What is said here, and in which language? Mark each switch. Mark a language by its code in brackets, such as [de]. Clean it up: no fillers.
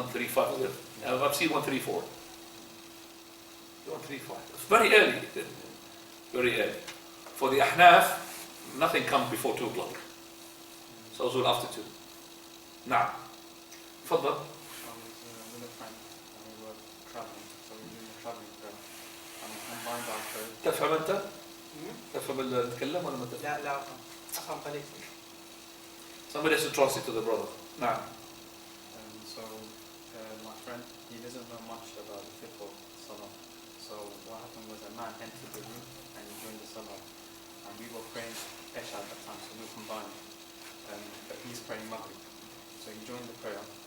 [en] 1:35, is it? I've seen 1:34. 1:35. It's very early. very early. For the Ahnaf, nothing comes before 2 o'clock. So Zuhr after 2. Now, تفضل. I was with a friend and we were traveling, so we were doing a traveling prayer. And we combined our prayer. [ar] تفهم أنت؟ تفهم اللي نتكلم ولا ما تفهم؟ لا لا أفهم قليل. [en] Somebody has to translate to the brother. [ar] نعم. [en] So my friend, he doesn't know much about the fiqh of Salah. So what happened was a man entered the room and he joined the Salah. And we were praying Isha at that time, so we combined. But he's praying Maghrib. So he joined the prayer.